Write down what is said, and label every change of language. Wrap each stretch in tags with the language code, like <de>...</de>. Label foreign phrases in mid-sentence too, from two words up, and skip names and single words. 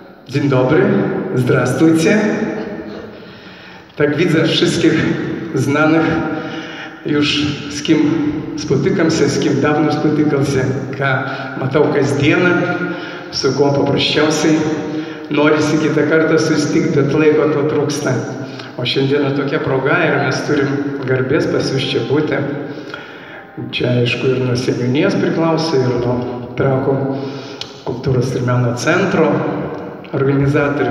<pl>Dzień dobry, здравствуйте. Tak widzę wszystkich znanych już, z kim spotykam się, z kim dawno spotykam się,</pl> <lt>ką matau kasdieną, su kuo paprasčiausiai norisi kitą kartą susitikti, bet laiko to trūksta. O šiandieną tokia proga ir mes turim garbės pas jūs čia būti. Čia, aišku, ir nuo seniūnijos priklauso, ir nuo Trakų kultūros ir meno centro organizatorių.</lt>